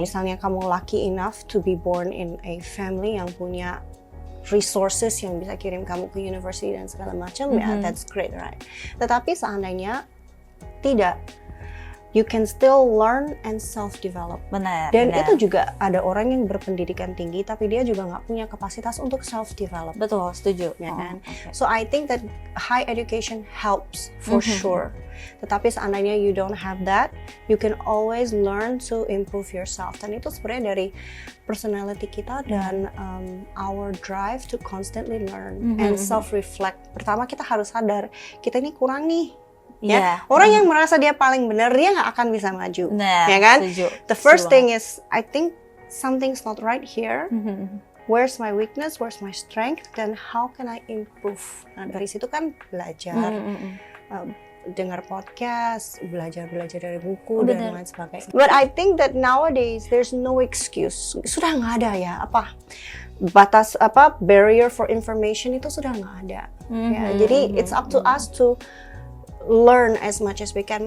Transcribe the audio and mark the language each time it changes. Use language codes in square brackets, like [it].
[id] Misalnya kamu [en] lucky enough to be born in a family [id] yang punya [en] resources [id] yang bisa kirim kamu ke [en] university [id] dan segala macam, [en] ya that's great, right? [id] Tetapi seandainya tidak, [en] you can still learn and self-develop. [id] Benar. Dan itu juga ada orang yang berpendidikan tinggi, tapi dia juga nggak punya kapasitas untuk self-develop. Betul, setuju. Ya kan? [en] So I think that high education helps for sure. [id] Tetapi seandainya [en] you don't have that, you can always learn to improve yourself. [id] Dan itu sebenarnya dari personality kita dan [en] our drive to constantly learn and self-reflect. [id] Pertama kita harus sadar, kita ini kurang nih. Ya, orang yang merasa dia paling benar, dia nggak akan bisa maju, ya kan? Setuju. [en] The first thing is, I think something's not right here. Where's my weakness? Where's my strength? Then how can I improve? [id] Nah, dari situ kan belajar, dengar podcast, belajar dari buku dan lain sebagainya. [en] But I think that nowadays there's no excuse. [id] Sudah nggak ada ya batas barrier [en] for information [id] itu sudah nggak ada. Ya, jadi [en] it's up to us to learn as much as we can.